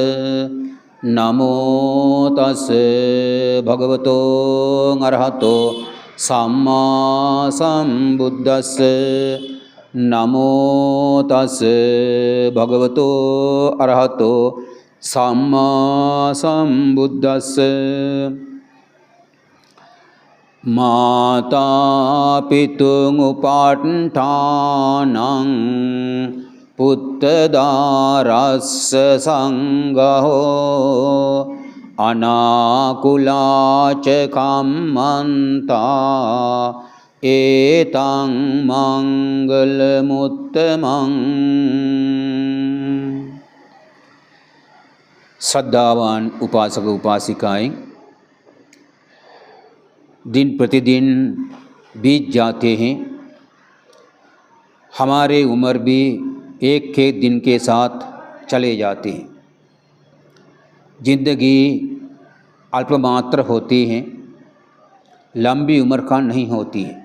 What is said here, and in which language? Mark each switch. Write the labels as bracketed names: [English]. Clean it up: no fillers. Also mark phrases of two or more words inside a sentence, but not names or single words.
[Pali] नमो तस्से भगवतो अरहतो सम्मा सम्बुद्धस्से। नमो तस्से भगवतो अरहतो सम्मा सम्बुद्धस्से। माता पितुमुपाट्ठानं पुत्रदारस्य संगहो अनाकुला च कम्मन्ता एतं मंगलमुत्तमं। [Hindi] श्रद्धावान उपासक उपासिकाएं, दिन प्रतिदिन बीत जाते हैं। हमारे उम्र भी एक एक दिन के साथ चले जाते हैं। जिंदगी अल्पमात्र होती है, लंबी उम्र का नहीं होती है।